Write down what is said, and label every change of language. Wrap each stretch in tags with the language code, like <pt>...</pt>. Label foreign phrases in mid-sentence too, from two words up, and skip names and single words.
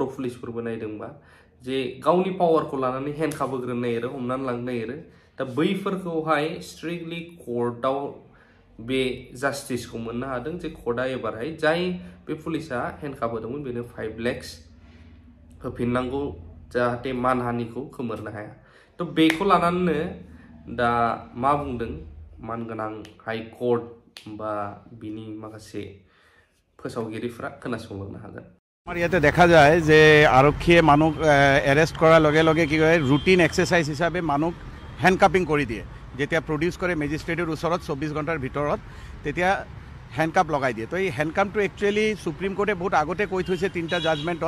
<brx>पुलिसफोरबो नायदोंबा जे गावनि पावारखौ लानानै हेन्डकाप होग्रोनो नागिरो हमनानै लांनो नागिरो दा बैफोरखौहाय स्ट्रिक्टलि कर्टआव बे जास्टिसखौ मोननो हादों जे कर्टआ एबारहाय जाय बे पुलिसा हेन्डकाप होदोंमोन बेनो 5 लाख होफिननांगौ जाहाथे मानहानिखौ खोमोरनो हाया तो बेखौ लानानैनो दा मा बुंदों मानगोनां हाइकर्ट बा बिनि माखासे फोसावगिरिफ्रा खोनासंलांनो हागोन</brx> <as>আমাৰ ইয়াতে দেখা যায় যে আৰক্ষীয়ে মানুহ এৰেষ্ট কৰাৰ লগে লগে কি কৰে</as> <en>routine exercise</en> <as>হিচাপে মানুহ হেণ্ডকাপিং কৰি দিয়ে যেতিয়া প্ৰডিউচ কৰে মেজিষ্ট্ৰেটৰ ওচৰত 24 ঘণ্টাৰ ভিতৰত তেতিয়া হেণ্ডকাপ লগাই দিয়ে তো এই হেণ্ডকাপটো একচুৱেলি সুপ্ৰিম কোৰ্টে বহুত আগতে কৈ থৈছে 3টা জাজমেণ্টত</as>